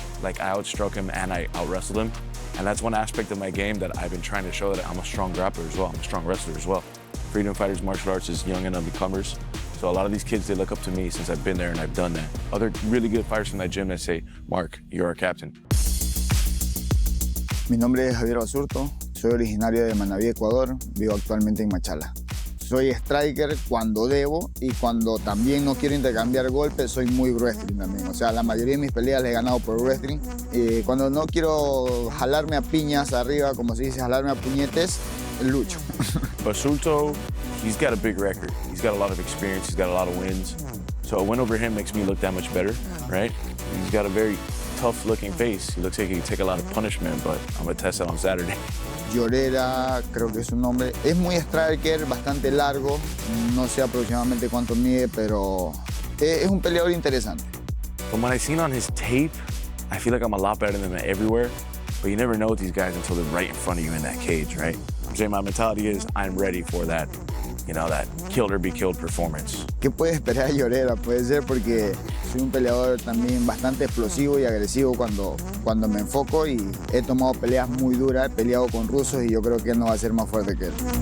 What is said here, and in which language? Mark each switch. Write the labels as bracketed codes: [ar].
[en] Like, I outstruck him and I out-wrestled him. And that's one aspect of my game that I've been trying to show, that I'm a strong grappler as well. I'm a strong wrestler as well. freedom fighters martial arts is young and up-and-comers. So a lot of these kids, they look up to me since I've been there and I've done that. Other really good fighters from that gym that say, Mark, you're our captain. [es] Mi nombre es Javier Basurto, soy originario de Manabí, Ecuador, vivo actualmente en Machala. Soy striker cuando debo y cuando también no quiero intercambiar golpes, soy muy wrestling también. O sea, la mayoría de mis peleas las he ganado por wrestling. Y cuando no quiero jalarme a piñas arriba, como se dice, jalarme a puñetes, lucho. [en] Basurto, he's got a big record. He's got a lot of experience, he's got a lot of wins. So a win over him makes me look that much better, right? He's got a very tough-looking face. He looks like he can take a lot of punishment, but I'm gonna test it on Saturday. [es] Lloreda, creo que es su nombre. Es muy striker, bastante largo. No sé aproximadamente cuánto mide, pero es un peleador interesante. [en] From what I've seen on his tape, I feel like I'm a lot better than him everywhere, but you never know with these guys until they're right in front of you in that cage, right? I'm saying my mentality is I'm ready for that, you know, that killed or be killed performance. [es] ¿Qué puede esperar Lloreda? Puede ser porque soy un peleador también bastante explosivo y agresivo cuando me enfoco y he tomado peleas muy duras, he peleado con rusos y yo creo que él no va a ser más fuerte que él.